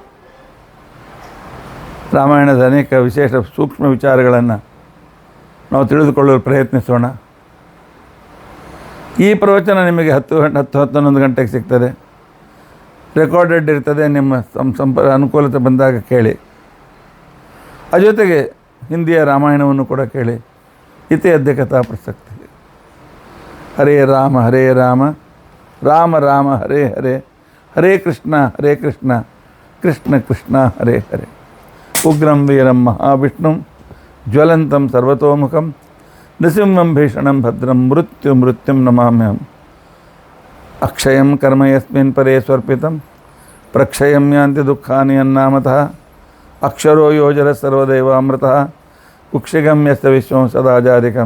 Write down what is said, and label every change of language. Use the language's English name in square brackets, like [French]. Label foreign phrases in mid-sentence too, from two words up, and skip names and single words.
[Kannada] ರಾಮಾಯಣದ ಅನೇಕ ವಿಶೇಷ ಸೂಕ್ಷ್ಮ ವಿಚಾರಗಳನ್ನು ನಾವು ತಿಳಿದುಕೊಳ್ಳಲು ಪ್ರಯತ್ನಿಸೋಣ. ಈ ಪ್ರವಚನ ನಿಮಗೆ 10-11 ಗಂಟೆಗೆ ಸಿಗ್ತದೆ. ರೆಕಾರ್ಡೆಡ್ ಇರ್ತದೆ. ನಿಮ್ಮ ಅನುಕೂಲತೆ ಬಂದಾಗ ಕೇಳಿ. ಜೊತೆಗೆ ಹಿಂದಿಯ ರಾಮಾಯಣವನ್ನು ಕೂಡ ಕೇಳಿ. [Sanskrit] ಇತಿ ಅದ್ಯ ಕಥಾ ಪ್ರಸಕ್ತಿ. ಹರೇ ರಾಮ ರಾಮ ರಾಮ ಹರೇ ಹರೇ, ಹರೇ ಕೃಷ್ಣ ಕೃಷ್ಣ ಕೃಷ್ಣ ಹರೇ ಹರೇ. ಉಗ್ರಂ ವೀರಂ ಮಹಾವಿಷ್ಣುಂ ಜ್ವಲಂತಂ ಸರ್ವತೋಮುಖಂ ನೃಸಿಂಹಂ ಭೀಷಣಂ ಭದ್ರಂ ಮೃತ್ಯುಂ ನಮಾಮ್ಯಹಂ. ಅಕ್ಷಯಂ ಕರ್ಮ ಯಸ್ಮಿನ್ ಪರೇ ಸ್ವರ್ಪಿತಂ ಪ್ರಕ್ಷಯಂ ಯಾಂತಿ ದುಃಖಾನಿ ಅನ್ನಾಮತಃ. ಅಕ್ಷರೋ ಯೋಜರ ಸರ್ವದೇವಾಮೃತಃ ಕುಕ್ಷಿಗಂ ಯಸ್ಯ ವಿಶ್ವಂ ಸದಾಜಾಧಿಕಂ.